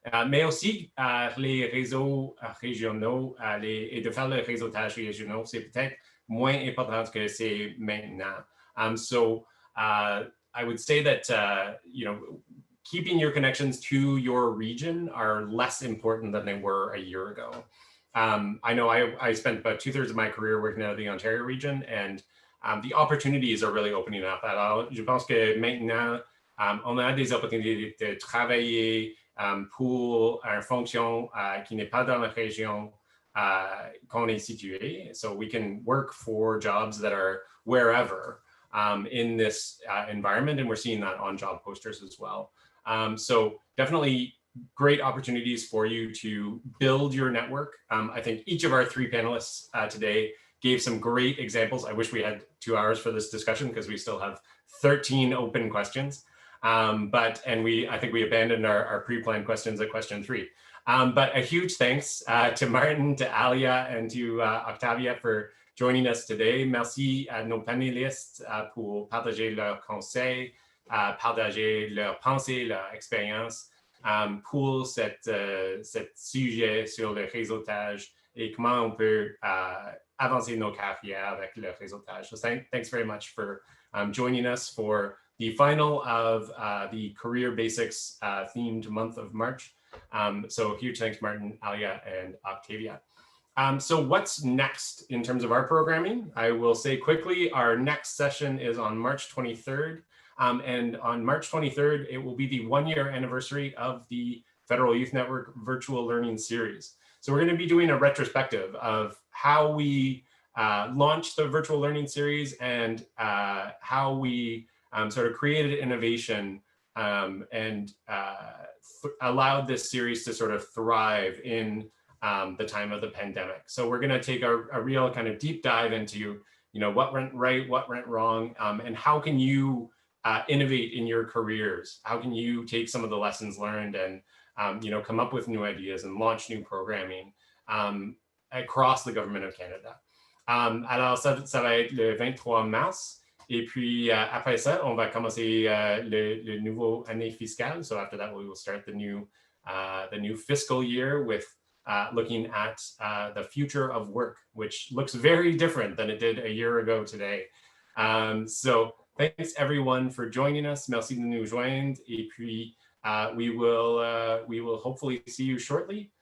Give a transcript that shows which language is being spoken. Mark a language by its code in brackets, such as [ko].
[fr] Mais aussi, les réseaux régionaux et de faire le réseautage régional, c'est peut-être moins important que c'est maintenant. [en] So I would say that, keeping your connections to your region are less important than they were a year ago. I know I spent about 2/3 of my career working out of the Ontario region, and the opportunities are really opening up. [fr] Alors, je pense que maintenant, on a des opportunités de travailler pour une fonction qui n'est pas dans la région qu'on est situé. [en] So we can work for jobs that are wherever in this environment, and we're seeing that on job posters as well. So definitely great opportunities for you to build your network. I think each of our three panelists today gave some great examples. I wish we had 2 hours for this discussion because we still have 13 open questions. I think we abandoned our pre-planned questions at question 3. But a huge thanks to Martin, to Alia, and to Octavia for joining us today. [fr] Merci à nos panélistes pour partager leurs conseils, partager leurs pensées, leur expérience pour cet sujet sur le réseautage et comment on peut avancer nos carrières avec le réseautage. [en] So thanks very much for joining us for the final of the Career Basics themed month of March. So huge thanks, Martin, Alia, and Octavia. So what's next in terms of our programming? I will say quickly, our next session is on March 23rd. And on March 23rd, it will be the 1-year anniversary of the Federal Youth Network Virtual Learning Series. So we're going to be doing a retrospective of how we launched the Virtual Learning Series and how we sort of created innovation and allowed this series to sort of thrive in the time of the pandemic. So we're going to take a real kind of deep dive into, what went right, what went wrong, and how can you innovate in your careers? How can you take some of the lessons learned and, come up with new ideas and launch new programming across the government of Canada? [fr] Alors, ça va être le 23 mars. Et puis, après ça, on va commencer le nouveau année fiscale. [en] So after that, we will start the new fiscal year with looking at the future of work, which looks very different than it did a year ago today. So thanks everyone for joining us. [fr] Merci de nous joindre. Et puis, [en] we will hopefully see you shortly.